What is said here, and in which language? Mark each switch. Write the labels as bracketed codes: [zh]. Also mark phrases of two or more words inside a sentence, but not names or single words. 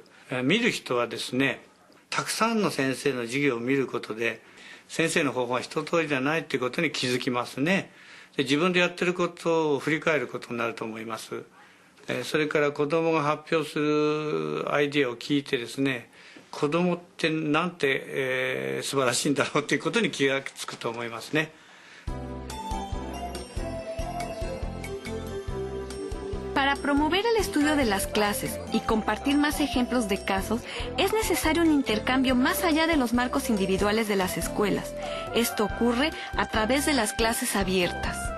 [ja] 見る人はですね、たくさんの先生の授業を見ることで先生の方法は一通りじゃないっていうことに気づきますね。で、自分でやってることを振り返ることになると思います。それから子どもが発表するアイディアを聞いてですね、子どもってなんて、素晴らしいんだろうということに気がつくと思いますね。 [es] Para promover el estudio de las clases y compartir más ejemplos de casos, es necesario un intercambio más allá de los marcos individuales de las escuelas. Esto ocurre a través de las clases abiertas.